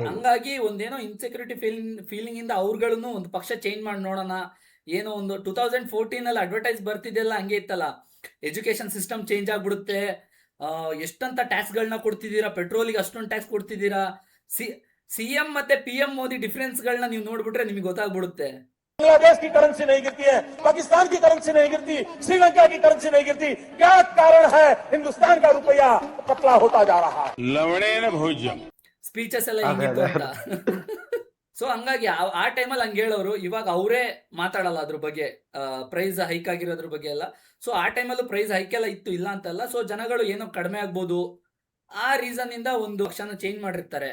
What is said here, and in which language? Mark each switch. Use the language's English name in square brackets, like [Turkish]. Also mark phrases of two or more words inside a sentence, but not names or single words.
[Kannada] ಹಂಗಾಗಿ ಒಂದೇನೋ [English] insecurity feeling [Kannada] ಇಂದ ಅವ್ರುಗಳನ್ನು ಒಂದು ಪಕ್ಷ ಚೇಂಜ್ ಮಾಡಿ ನೋಡೋಣ. ಏನೋ ಒಂದು 2014 ಅಲ್ಲಿ ಅಡ್ವರ್ಟೈಸ್ ಬರ್ತಿದ್ದೆಲ್ಲ ಹಂಗೆ ಇತ್ತಲ್ಲ, [English] education system change [Kannada] ಆಗ್ಬಿಡುತ್ತೆ, ಎಷ್ಟಂತ ಟ್ಯಾಕ್ಸ್ ಗಳನ್ನ ಕೊಡ್ತಿದ್ದೀರಾ, ಪೆಟ್ರೋಲಿಗೆ ಅಷ್ಟೊಂದು ಟ್ಯಾಕ್ಸ್ ಕೊಡ್ತಿದ್ದೀರಾ. ಸಿಎಂ ಮತ್ತೆ PM ಮೋದಿ ಡಿಫರೆನ್ಸ್ ಗಳನ್ನ ನೀವು ನೋಡ್ಬಿಟ್ರೆ ನಿಮಗೆ ಗೊತ್ತಾಗ್ಬಿಡುತ್ತೆ. [Hindi] बांग्लादेश की करेंसी नहीं गिरती है, पाकिस्तान की करेंसी नहीं गिरती, श्रीलंका की करेंसी नहीं गिरती। क्या कारण है? हिंदुस्तान का रुपया पतला होता जा रहा है। [Sanskrit] लवणेन भोज्यम [Kannada] ಸ್ಪೀಚಸ್ ಎಲ್ಲ ಹಿಂಗಿತ್ತು ಅಂತ. ಸೊ ಹಂಗಾಗಿ ಆ ಟೈಮಲ್ಲಿ ಹಂಗೆ ಹೇಳೋರು, ಇವಾಗ ಅವರೇ ಮಾತಾಡಲ್ಲ ಅದ್ರ ಬಗ್ಗೆ, [English] price hike [Kannada] ಆಗಿರೋದ್ರ ಬಗ್ಗೆ ಎಲ್ಲ. ಸೊ ಆ ಟೈಮಲ್ಲೂ [English] price hike [Kannada] ಎಲ್ಲ ಇತ್ತು, ಇಲ್ಲ ಅಂತಲ್ಲ. ಸೊ ಜನಗಳು ಏನೋ ಕಡಿಮೆ ಆಗ್ಬೋದು ಆ ರೀಸನ್ ಇಂದ ಒಂದು ಪಕ್ಷನ ಚೇಂಜ್ ಮಾಡಿರ್ತಾರೆ.